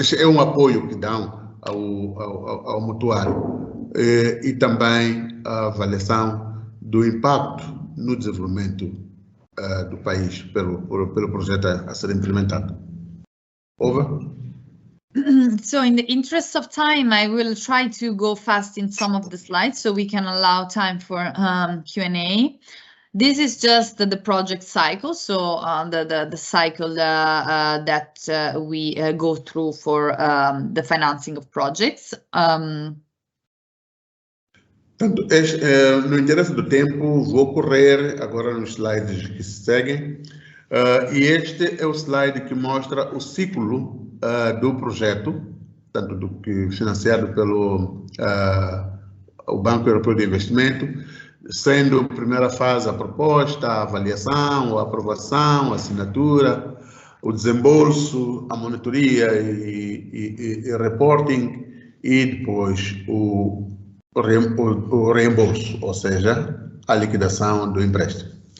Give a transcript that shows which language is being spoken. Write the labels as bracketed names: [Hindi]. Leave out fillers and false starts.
[Portuguese] É um apoio que dão ao mutuário e também a avaliação do impacto no desenvolvimento do país pelo projeto a ser implementado. [English] Over. So in the interest of time, I will try to go fast in some of the slides so we can allow time for Q&A. This is just the project cycle, so the cycle that we go through for the financing of projects. [Portuguese] Portanto, no interesse do tempo, vou correr agora nos slides que se seguem. E este é o slide que mostra o ciclo do projeto, tanto do que financiado pelo o Banco Europeu de Investimento, sendo a primeira fase a proposta, a avaliação, a aprovação, a assinatura, o desembolso, a monitoria e [English] reporting, [Portuguese] e depois o reembolso, ou seja, a liquidação do empréstimo.